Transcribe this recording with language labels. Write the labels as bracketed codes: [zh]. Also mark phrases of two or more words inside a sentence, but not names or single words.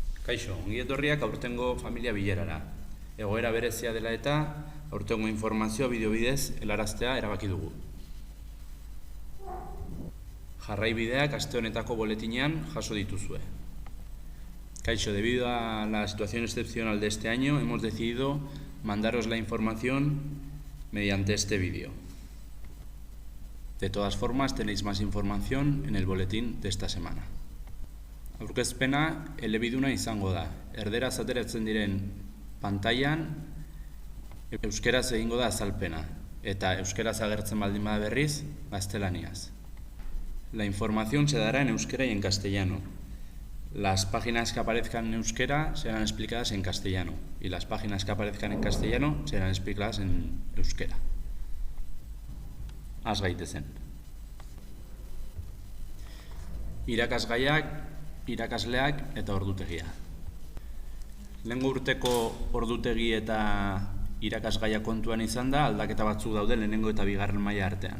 [eu] Kaixo, ongi etorriak aurtengo familia bilerara. Egoera berezia dela eta aurtengo informazioa bideo bidez helaraztea erabaki dugu. Jarraibideak aste honetako boletinean jaso dituzue. Kaixo, [es] debido a la situación excepcional de este año, hemos decidido mandaros la información mediante este vídeo. De todas formas, tenéis más información en el boletín de esta semana. [eu] Aurkezpena elebiduna izango da. Erderaz ateratzen diren pantailan euskeraz egingo da azalpena eta euskeraz agertzen baldin bada berriz, gaztelaniaz. [es] La información se dará en euskera y en castellano. Las páginas que aparezcan en euskera serán explicadas en castellano y las páginas que aparezcan en castellano serán explicadas en euskera. [eu] Az gaitezen. Irakasgaiak, irakasleak eta ordutegia. Lehengo urteko ordutegi eta irakasgaia kontuan izan da, aldaketa batzuk daude lehenengo eta bigarren maila artean.